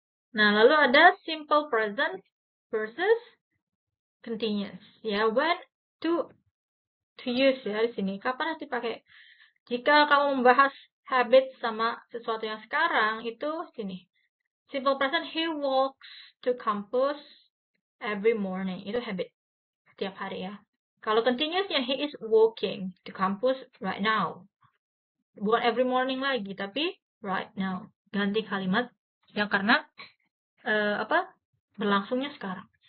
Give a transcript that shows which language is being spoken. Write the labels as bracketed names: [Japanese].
[Indonesian] Nah, lalu ada simple present versus continuous. Ya, [English] when to use [Indonesian] ya di sini. Kapan nanti pakai? Jika kamu membahas habit sama sesuatu yang sekarang, itu sini. [English] Simple present, he walks to campus every morning. [Indonesian] Itu habit. Setiap hari ya. Kalau continuousnya, [English] he is walking to campus right now. [Indonesian] Bukan [English] every morning [Indonesian] lagi, tapi [English] right now. [Indonesian] Ganti kalimat yang karena berlangsungnya sekarang.